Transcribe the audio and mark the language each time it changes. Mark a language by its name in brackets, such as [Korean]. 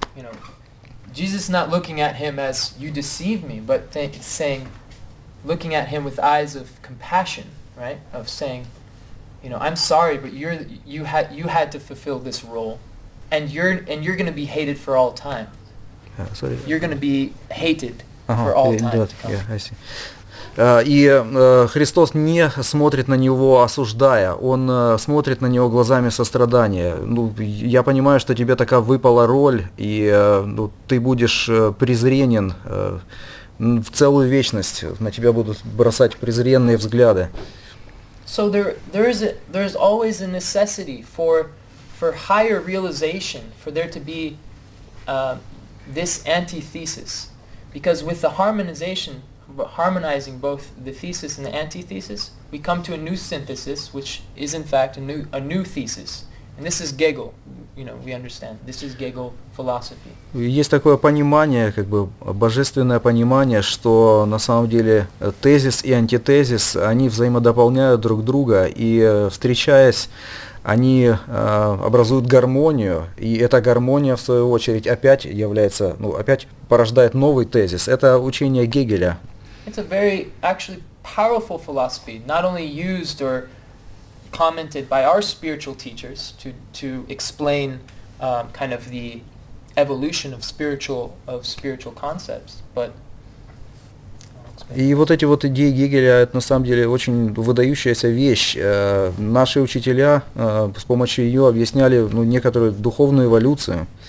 [English] You know, Jesus is not looking at him as you deceive me, but saying, looking at him with eyes of compassion, right? Of saying, you know, I'm sorry, but you had to fulfill this role, and you're going to be hated for all time. You're going to be hated for all time. [Russian] И Христос не смотрит на него осуждая, Он смотрит на него глазами сострадания. Ну, я понимаю, что тебе такая выпала роль, и ты будешь презренен в целую вечность. На тебя будут бросать презренные взгляды. [English] So there's always a necessity for higher realization, for there to be this antithesis, because with the harmonizing both the thesis and the antithesis, we come to a new synthesis, which is in fact a new thesis, and this is Hegel. You know, we understand this is Hegel philosophy. [Russian] Есть такое понимание, как бы божественное понимание, что на самом деле тезис и антитезис, они взаимодополняют друг друга, и встречаясь, они образуют гармонию, и эта гармония, в свою очередь, опять порождает новый тезис. Это учение Гегеля. [English] It's a very actually powerful philosophy, not only used or commented by our spiritual teachers to explain kind of the evolution of spiritual concepts, but [Russian] И вот эти вот идеи Гегеля, это на самом деле очень выдающаяся вещь. Наши учителя с помощью ее объясняли некоторую духовную эволюцию.